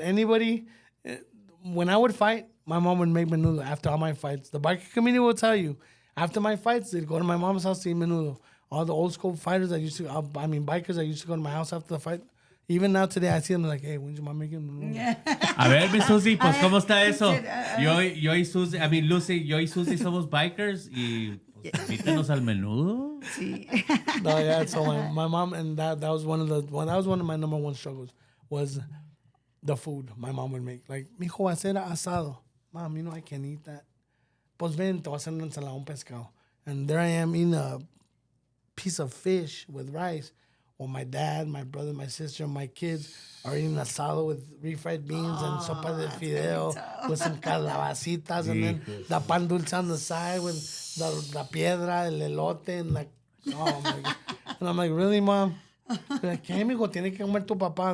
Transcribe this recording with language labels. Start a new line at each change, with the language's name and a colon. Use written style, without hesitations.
English: Anybody, when I would fight, my mom would make menudo after all my fights. The biker community will tell you. After my fights, they'd go to my mom's house to eat menudo. All the old school fighters bikers that used to go to my house after the fight. Even now today, I see them like, hey, when's your mom making menudo?
Spanish: A ver, mi Susi, pues, ¿cómo está eso? Yo y Susi,
English: I mean,
Spanish: Lucy, yo y Susi somos bikers y pues, invítanos al menudo. Sí.
English: No, yeah. So my mom, and that was one of my number one struggles, was the food my mom would make. Like,
Spanish: mijo, va a ser asado.
English: Mom, I can't eat that.
Spanish: Pues ven, te voy a hacer una ensalada, un pescado.
English: And there I am eating a piece of fish with rice. While my dad, my brother, my sister, and my kids are eating asado with refried beans and
Spanish: sopa de fideo
English: with some calabacitas, and then the pan dulce on the side with the piedra,
Spanish: el elote,
English: and like, oh my God. And I'm like, really, Mom? Like,
Spanish: ¿qué, mijo? Tiene que comer tu papá.